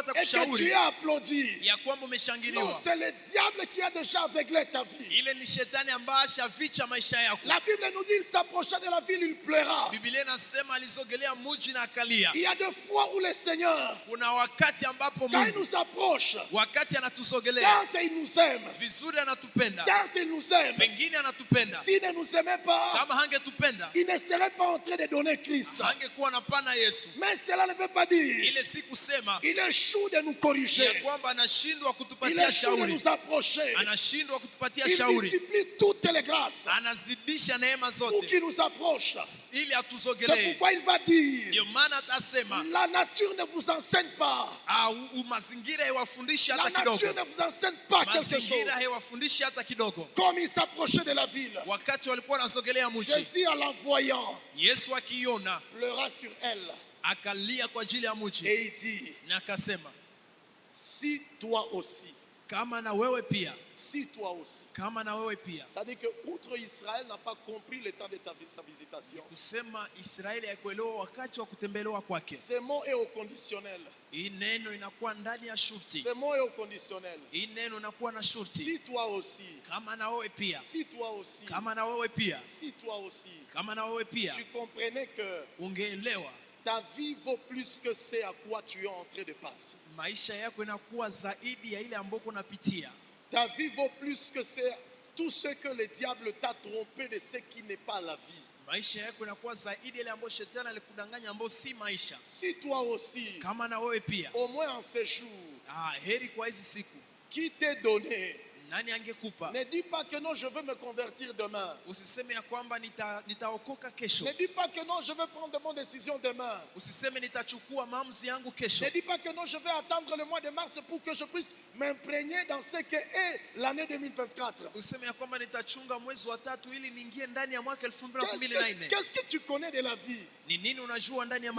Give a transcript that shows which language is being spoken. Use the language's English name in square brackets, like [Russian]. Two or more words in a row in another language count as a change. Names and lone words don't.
[French] et que tu [Swahili] atakushauri [French] es applaudi. [Swahili] ya kwamba [French] Non, [Swahili] umeshangiliwa. [French] c'est le diable qui a déjà aveuglé ta vie. [Swahili] Ile ni shetani ambaye ashaficha maisha yako. [French] La Bible nous dit il s'approcha de la ville, il pleura. [Swahili] Biblia inasema alisogelea mji na akalia. [French] Il y a des fois où le Seigneur, [Swahili] Kuna wakati ambapo [French] quand il [Swahili] Mungu [French] nous approche, [Swahili] wakati anatusogelea [French] certes il nous aime, [Swahili] vizuri, anatupenda, [French] certes il nous aime. [Swahili] pengine anatupenda. [French] S'il ne nous aimait pas, [Swahili] Kama hangetupenda [French] il ne serait pas en train de donner Christ. [Swahili] hangekuwa na pana Yesu. [French] Mais cela ne veut pas dire [Swahili] Ile si kusema [French] il échoue de nous [Swahili] ya [French] corriger. [Swahili] kwamba anashindwa [French] Il [Swahili] kutupatia [French] échoue de [Swahili] shauri, [French] nous approcher. [Swahili] anashindwa kutupatia [French] Il [Swahili] shauri, [French] multiplie toutes les grâces [Swahili] anazidisha neema [French] pour [Swahili] zote [French] qu'il nous approche. [Swahili] ili [French] C'est [Swahili] atusogelee. [French] pourquoi il va dire, [Swahili] Ndio maana atasema [French] la nature ne vous enseigne pas. [Swahili] mazingira haiwafundishi [French] La [Swahili] hata [French] nature [Swahili] kidogo. [French] ne vous enseigne pas quelque [Swahili] Mazingira [French] chose. [Swahili] haiwafundishi hata kidogo. [French] Comme il s'approchait de la ville, [Swahili] Wakati walikuwa wanasogelea mji, [French] Jésus en la voyant [Swahili] Yesu akiiona [French] pleura sur elle [Swahili] akalia kwa ajili ya mji [French] et il dit, [Swahili] na akasema, [French] si toi aussi, [Swahili] kama na wewe pia, [French] si toi aussi. [Swahili] kama na wewe pia. [French] C'est-à-dire que outre Israël n'a pas compris le temps de sa visitation. [Swahili] Kusema Israeli haikuelewa wakati wa kutembelewa kwake. [French] Ce mot est au conditionnel. [Swahili] Hii neno inakuwa ndani ya shurti. [French] Ce mot est au conditionnel. [Swahili] Hii neno inakuwa na shurti. [French] Si toi aussi, [Swahili] Kama na wewe pia, [French] si toi aussi, [Swahili] kama na wewe pia, [French] si toi aussi, [Swahili] kama na wewe pia, [French] tu comprenais que [Swahili] ungeelewa [French] ta vie vaut plus que ce à quoi tu es en train de passer. [Swahili] maisha yako inakuwa zaidi ya ile ambayo unapitia. [French] Ta vie vaut plus que tout ce que le diable t'a trompé de ce qui n'est pas la vie. [Swahili] Maisha yako inakuwa zaidi ya ile ambayo shetani alikudanganya ambayo si maisha. [French] Si toi aussi, [Swahili] Kama na wewe pia, [French] au moins en ce jour, [Swahili] heri kwa hizi siku. [French] qui t'est donné, [Swahili] Nani angekupa? [French] ne dis pas que non, je veux me convertir demain. [Swahili] Usiseme ya kwamba nitaokoka kesho. [French] Ne dis pas que non, je vais prendre de bonnes décisions demain. [Swahili] Usiseme nitachukua maamuzi yangu kesho. [French] Ne dis pas que non, je vais attendre le mois de mars pour que je puisse m'imprégner dans ce que est l'année 2024. [Swahili] Useme ya kwamba nitachunga mwezi wa 3 ili niingie ndani ya mwaka 2024. [French] Qu'est-ce que tu connais de la vie? [Swahili] Ni nini unajua ndani ya